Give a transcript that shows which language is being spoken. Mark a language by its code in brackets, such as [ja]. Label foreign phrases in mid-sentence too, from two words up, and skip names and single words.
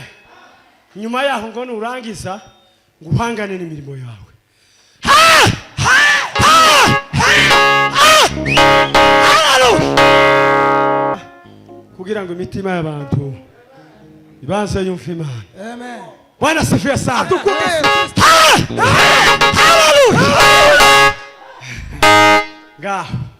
[rw] Nyuma yaho ngo nurangiza guhangane n'imirimo yawe kugira ngo imitima y'abantu ibanze yumve Imana. [sw] Amen. Bwana asifiwe sana. [rw] Ngaho